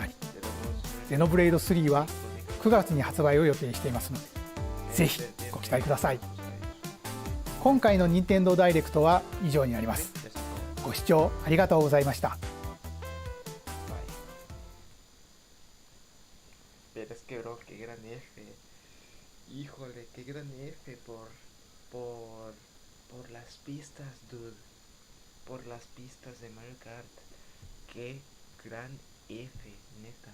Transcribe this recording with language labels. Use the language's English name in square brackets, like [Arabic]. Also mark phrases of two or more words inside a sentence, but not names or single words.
[Japanese] ゼノブレード3は9月に発売を予定していますので、ぜひご期待ください。今回の任天堂ダイレクトは以上になります。ご視聴ありがとうございました。 [Spanish] Pero es que bro, qué gran F. Híjole, qué gran F por las pistas, dude. Por las pistas de Mario Kart. Qué gran F, neta.